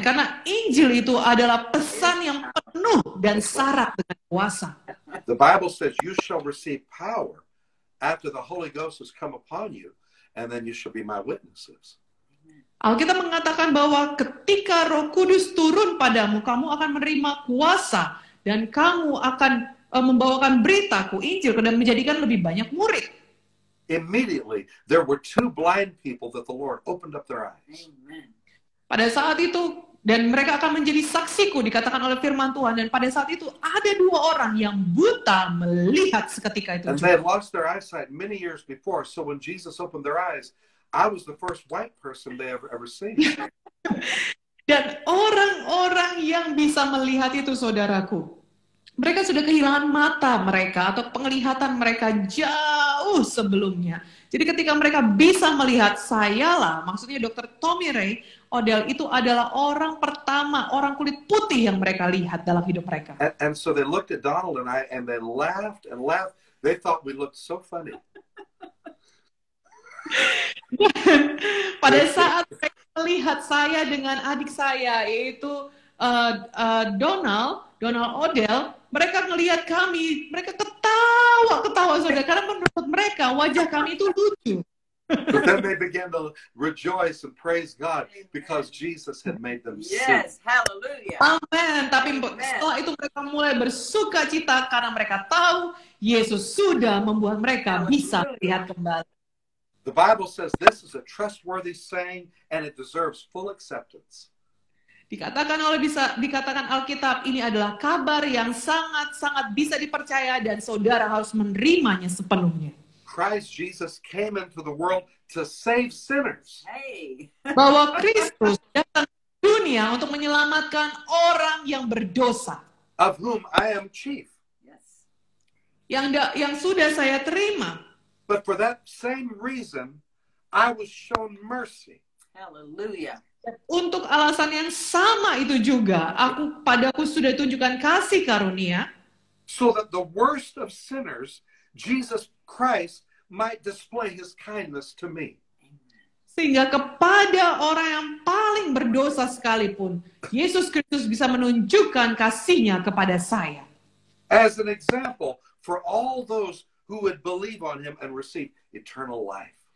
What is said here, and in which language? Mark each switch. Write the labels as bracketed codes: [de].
[id] Karena Injil itu adalah pesan yang penuh dan syarat dengan kuasa. [en] The Bible says you shall receive power after the Holy Ghost has come upon you, and then you shall be my witnesses. [id] Alkitab mengatakan bahwa ketika Roh Kudus turun padamu, kamu akan menerima kuasa dan kamu akan membawakan beritaku, Injil, dan menjadikan lebih banyak murid. [en] Immediately, there were two blind people that the Lord opened up their eyes. Amen. [id] Pada saat itu, dan mereka akan menjadi saksiku, dikatakan oleh firman Tuhan, dan pada saat itu ada dua orang yang buta melihat seketika itu. [en] And they had lost their eyesight many years before, so when Jesus opened their eyes, I was the first white person they ever seen. [id] Dan orang-orang yang bisa melihat itu, saudaraku, mereka sudah kehilangan mata mereka atau penglihatan mereka jauh sebelumnya. Jadi ketika mereka bisa melihat, sayalah, maksudnya Dr. Tommy Ray Odell itu adalah orang pertama, orang kulit putih yang mereka lihat dalam hidup mereka. [en] And so they looked at Donald and I, and they laughed and laughed. They thought we looked so funny. [id] Pada saat mereka melihat saya dengan adik saya, yaitu Donald Odell, mereka melihat kami, mereka ketawa saudara, karena menurut mereka wajah kami itu lucu. [en] But then they began to rejoice and praise God because Jesus had made them see. Yes, hallelujah. [id] Amin. Tapi setelah itu mereka mulai bersuka cita karena mereka tahu Yesus sudah membuat mereka bisa melihat kembali. [en] The Bible says this is a trustworthy saying and it deserves full acceptance. [id] Dikatakan Alkitab, ini adalah kabar yang sangat-sangat bisa dipercaya dan saudara harus menerimanya sepenuhnya. [en] Christ Jesus came into the world to save sinners. Hey. [id] Bahwa Kristus datang ke dunia untuk menyelamatkan orang yang berdosa. [en] Of whom I am chief. Yes. [id] Yang sudah saya terima. [en] But for that same reason, I was shown mercy. Hallelujah. [id] Untuk alasan yang sama itu juga, padaku sudah tunjukkan kasih karunia. [en] So that the worst of sinners, Jesus Christ, might display his kindness to me. [id] Sehingga kepada orang yang paling berdosa sekalipun, Yesus Kristus bisa menunjukkan kasih-Nya kepada saya. [en] As an example for all those who would believe on him and receive eternal life.